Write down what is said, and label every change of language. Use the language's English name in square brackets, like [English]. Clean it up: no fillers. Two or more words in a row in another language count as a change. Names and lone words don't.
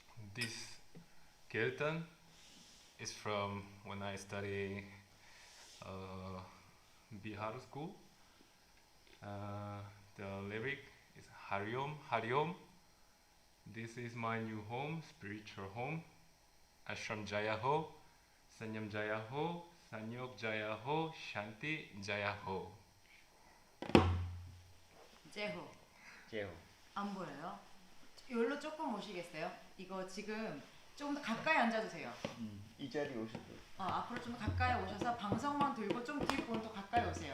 [English] This Kirtan is from when I study Bihar school. The lyric is Hariom, Hariom. This is my new home, spiritual home. [Hindi] आश्रम जय हो, संयम जय हो, संयोग जय हो, शांति जय हो. [Korean] 제호. 제호. 안 보여요? 여기로 조금 오시겠어요? 이거 지금 조금 더 가까이 앉아주세요. 이 자리 오셔도. 앞으로 좀 가까이 오셔서 방석만 들고 좀 뒷부분 더 가까이 오세요.